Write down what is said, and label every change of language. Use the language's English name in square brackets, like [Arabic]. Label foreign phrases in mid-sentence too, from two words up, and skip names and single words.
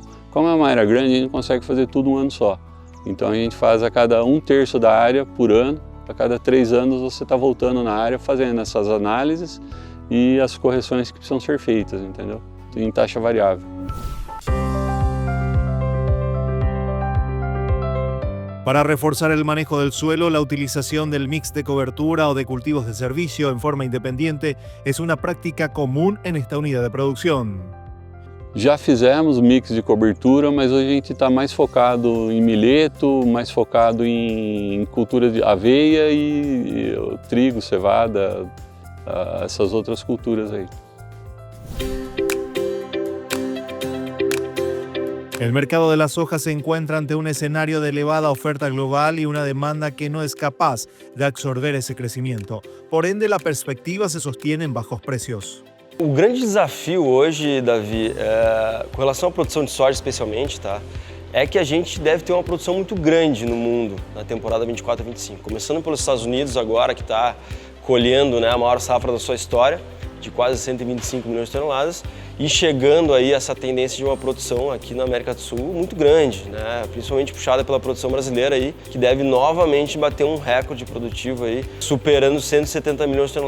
[Portuguese] Como é uma área grande, a gente não consegue fazer tudo um ano só. Então a gente faz a cada 1/3 da área por ano, a cada 3 anos você está voltando na área fazendo essas análises e as correções que precisam ser feitas, entendeu? Em taxa variável. [Spanish] Para reforzar el manejo del suelo, la utilización del mix de cobertura o de cultivos de servicio en forma independiente es una práctica común en esta unidad de producción. [Portuguese] Já fizemos mix de cobertura, mas hoje a gente está mais focado em milheto, mais focado em cultura de aveia e trigo, cevada, essas outras culturas aí. [Spanish] El mercado de la soja se encuentra ante un escenario de elevada oferta global y una demanda que no es capaz de absorber ese crecimiento. Por ende, la perspectiva se sostiene en bajos precios. [Portuguese] O grande desafio hoje, Davi, com relação à produção de soja especialmente, tá, é que a gente deve ter uma produção muito grande no mundo na temporada 24-25. Começando pelos Estados Unidos agora, que está colhendo, né, a maior safra da sua história, de quase 125 milhões de toneladas, e chegando aí essa tendência de uma produção aqui na América do Sul muito grande, né, principalmente puxada pela produção brasileira aí, que deve novamente bater um recorde produtivo aí, superando 170 milhões de toneladas.